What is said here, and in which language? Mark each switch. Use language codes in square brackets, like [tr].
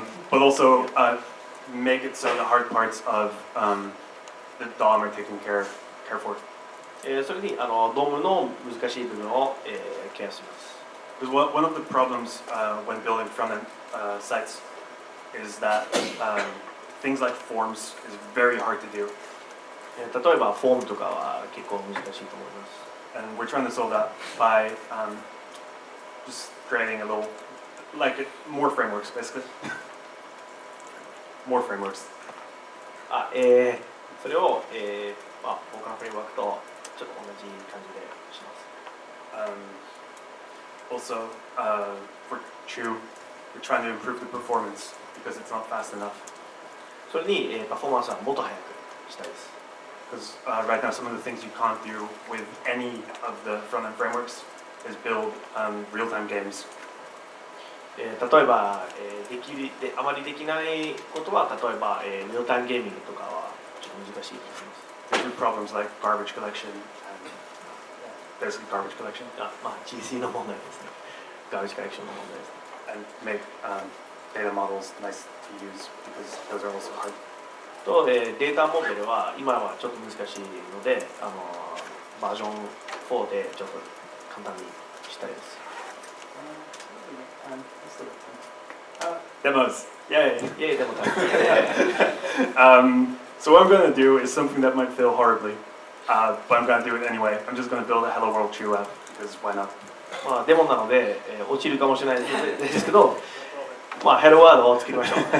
[en] But also make it so the hard parts of the DOM are taken care for. [ja] それにドームの難しい部分を、ケアします。 [en] Because one of the problems when building front-end sites is that things like forms is very hard to do. [ja] 例えばフォームとかは結構難しいと思います。 [en] And we're trying to solve that by just creating a little, more frameworks, basically. More frameworks. [ja] それを、他のフレームワークとちょっと同じ感じでします。 [en] Also, for Chew, we're trying to improve the performance because it's not fast enough. [ja] それに、パフォーマンスはもっと速くしたいです。 [en] Because right now, some of the things you can't do with any of the front-end frameworks is build real-time games. [ja] 例えば、あまりできないことは、例えば、リアルタイムゲーミングとかはちょっと難しいと思います。 [en] There's problems like garbage collection and basically garbage collection. [ja] GC の問題ですね。 garbage collection の問題ですね。 [en] And make data models nice to use because those are also hard. [ja] と、データモデルは今はちょっと難しいので、バージョン4でちょっと簡単にしたいです。 [en] Demos. Yay! Yay, demo time. So what I'm going to do is something that might fail horribly, but I'm going to do it anyway. I'm just going to build a Hello World Chew app because why not? [ja] デモなので、落ちるかもしれないですけど、ヘロワードを作りましょう。